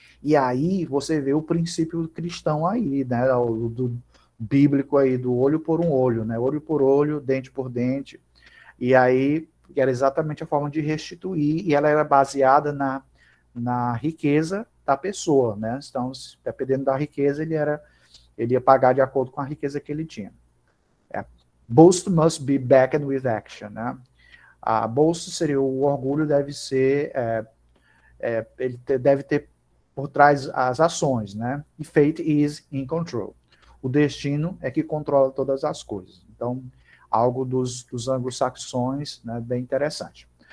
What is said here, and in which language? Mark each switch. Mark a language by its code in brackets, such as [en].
[pt] E aí você vê o princípio cristão aí, né, do bíblico aí, do olho por um olho, né, olho por olho, dente por dente. E aí que era exatamente a forma de restituir, e ela era baseada na riqueza da pessoa, né? Então, dependendo da riqueza, ele ia pagar de acordo com a riqueza que ele tinha. [en] Boast must be backed with action, né? [pt] A boast seria o orgulho, deve ser, deve ter por trás as ações, né? E [en] fate is in control. [pt] O destino é que controla todas as coisas. Então, algo dos anglo-saxões, né? Bem interessante.